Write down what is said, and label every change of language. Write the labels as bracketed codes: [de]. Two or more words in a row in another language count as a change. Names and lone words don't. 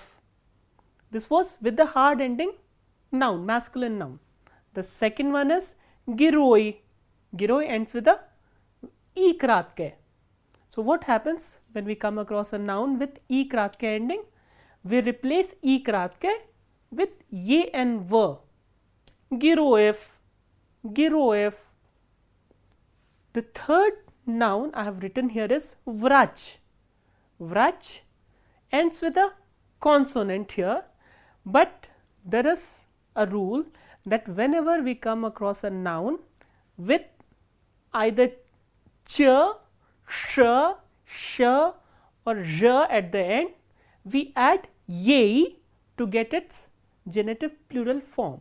[en] This was with the hard ending noun, masculine noun. The second one is giroi. Giroi ends with a [ru] е краткое. [en] So, what happens when we come across a noun with [ru] е краткое [en] ending? We replace [ru] е краткое [en] with ye and v. Giroev, giroev. The third noun I have written here is vrach. Vrach ends with a consonant here, but there is a rule that whenever we come across a noun with either ch, sh, sh or zh at the end, we add yei to get its genitive plural form.